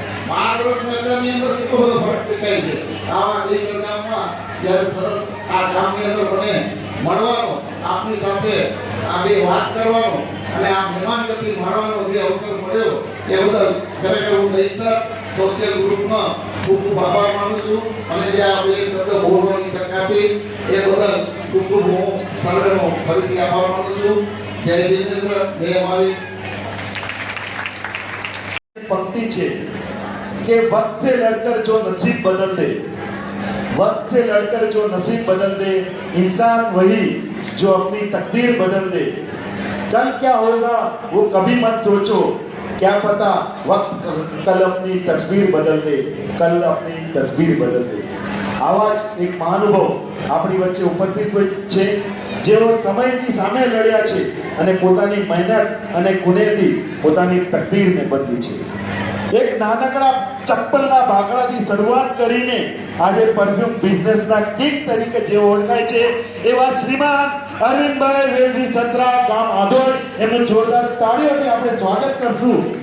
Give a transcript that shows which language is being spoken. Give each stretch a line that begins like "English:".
Gujarati: 12 વર્ષના અંતરની અંદર કેટલો બધો ફરક દેખાય છે. આવા દહીસર ગામમાં જ્યારે સરસ આ ગામની અંદર મને મળવાનો, આપની સાથે આ બે વાત કરવાનો અને આ મહેમાનગતિ માણવાનો જે અવસર મળ્યો એ બદલ ખરેખર હું દહીસર સોશિયલ ગ્રુપનો ખૂબ ખૂબ આભાર માનું છું. અને જે આ બે શબ્દ બોલવાની તક આપી એ બદલ ખૂબ ખૂબ હું સર્વેનો ફરીથી આભાર માનું છું. જય જિનેન્દ્ર, જય માવી.
Hindi: पंक्ति છે कि वक्त से लड़कर जो नसीब बदल दे, वक्त से लड़कर जो नसीब बदल दे, इंसान वही जो अपनी तकदीर बदल दे. कल क्या होगा वो कभी मत सोचो, क्या पता वक्त कल अपनी तस्वीर बदल दे, कल अपनी तस्वीर बदल दे.
Gujarati: આવા જ એક મહાનુભાવ આપણી વચ્ચે ઉપસ્થિત હોય છે જેઓ સમયની સામે લડ્યા છે અને પોતાની મહેનત અને કુનેથી પોતાની તકદીરને બદલી છે. એક નાનકડા ચપ્પલના બાકડાથી શરૂઆત કરીને આજે પરફ્યુમ બિઝનેસના કિંગ તરીકે જે ઓળખાય છે એવા શ્રીમાન અરવિંદભાઈ વેલજી સત્રા, ગામ આધોડ, એમનું જોરદાર તાળીઓથી આપણે સ્વાગત કરશું.